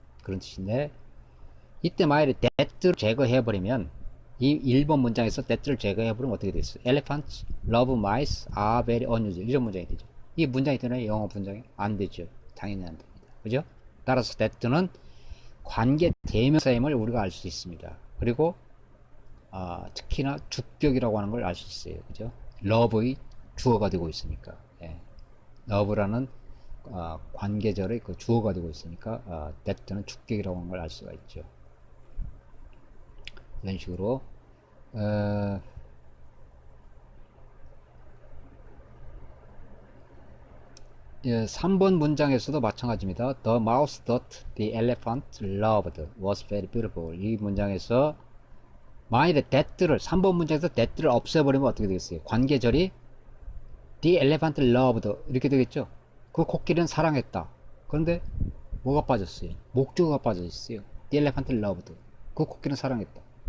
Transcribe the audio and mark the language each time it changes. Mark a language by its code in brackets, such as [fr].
[ko] 그런 뜻인데, 이때 만약에 that를 제거해버리면, 이 1번 문장에서 that를 제거해버리면 어떻게 되겠어요? [en] Elephants love mice are very unusual. [ko] 이런 문장이 되죠. 이 문장이 되나요? 영어 문장이? 안 되죠. 당연히 안 됩니다. 그죠? 따라서 that는 관계 대명사임을 우리가 알 수 있습니다. 그리고 특히나 주격이라고 하는 걸 알 수 있어요. 그죠? love의 주어가 되고 있으니까. 예. love라는 관계절의 그 주어가 되고 있으니까 that는 주격이라고 하는 걸 알 수가 있죠. 이런 식으로 3번 문장에서도 마찬가지입니다. [en] The mouse that the elephant loved was very beautiful. [ko] 이 문장에서 만일에 that를 3번 문장에서 that를 없애버리면 어떻게 되겠어요? 관계절이 [en] the elephant loved [ko] 이렇게 되겠죠? 그 코끼리는 사랑했다. 그런데 뭐가 빠졌어요? 목적어가 빠져있어요. [en] The elephant loved. [ko] 그 코끼리는 사랑했다.